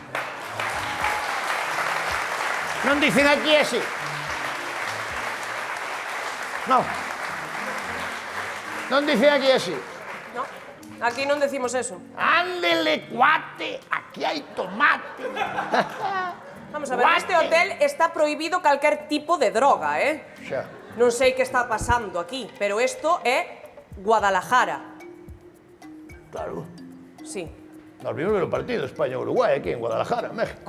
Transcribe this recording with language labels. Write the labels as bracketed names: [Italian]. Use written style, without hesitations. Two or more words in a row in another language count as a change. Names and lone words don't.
[Galician] ¿Non dicen aquí así? No. ¿Non dicen aquí así? No, aquí non decimos eso. [Spanish] Ándele, cuate, aquí hay tomate. [Galician] Vamos a ver, neste hotel está prohibido calquer tipo de droga, eh? Xa. Non sei que está pasando aquí, pero isto é Guadalajara. Claro. [Spanish] Sí. [Galician] Nos vimos ver o partido España-Uruguay aquí en Guadalajara, México.